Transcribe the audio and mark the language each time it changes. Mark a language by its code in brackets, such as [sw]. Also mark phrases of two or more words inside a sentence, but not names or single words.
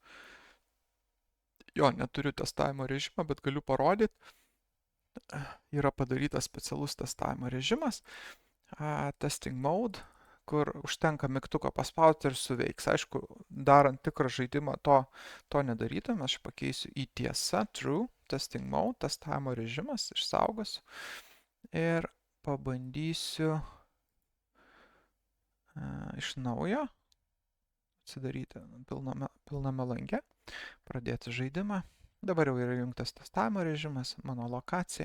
[lt] Jo, neturiu testavimo režimą, bet galiu parodyti. Yra padarytas specialus testavimo režimas, [en] testing mode, [lt] kur užtenka mygtuko paspausti ir suveiks. Aišku, darant tikrą žaidimą to nedarytume, aš pakeisiu į tiesą, [en] true, testing mode, [lt] testavimo režimas, išsaugosiu. Ir pabandysiu iš naujo atsidaryti pilname lange, pradėti žaidimą. Dabar jau yra įjungtas testavimo režimas, mano lokacija.